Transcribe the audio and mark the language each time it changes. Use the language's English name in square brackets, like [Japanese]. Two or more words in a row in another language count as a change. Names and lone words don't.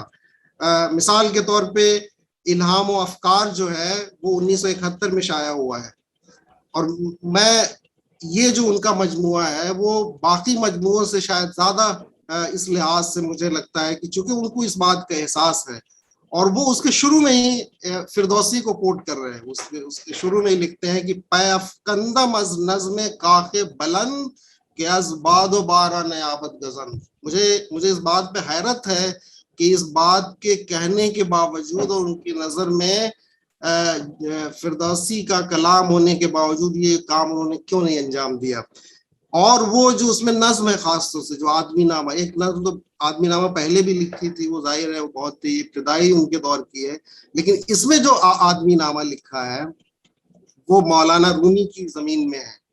[Urdu] مثال کے طور پہ الہام و افکار جو ہے وہ 1971 میں شائع ہوا ہے, اور یہ جو ان کا مجموعہ ہے وہ باقی مجموعوں سے شاید زیادہ اس لحاظ سے مجھے لگتا ہے کہ چونکہ ان کو اس بات کا احساس ہے, اور وہ اس کے شروع میں ہی فردوسی کو کوٹ کر رہے ہیں. اس کے شروع میں ہی لکھتے ہیں کہ [Persian] پے افکندم از نظم کاخ بلند کہ از باد و بارہ نیابت گزن. [Urdu] مجھے اس بات پہ حیرت ہے کہ اس بات کے کہنے کے باوجود اور ان کی نظر میں فردوسی کا کلام ہونے کے باوجود یہ کام انہوں نے کیوں نہیں انجام دیا. اور وہ جو اس میں نظم ہے, خاص طور سے جو آدمی نامہ, ایک نظم تو آدمی نامہ پہلے بھی لکھی تھی, وہ ظاہر ہے وہ بہت ہی ابتدائی ان کے دور کی ہے, لیکن اس میں جو آدمی نامہ لکھا ہے وہ مولانا رومی کی زمین میں ہے.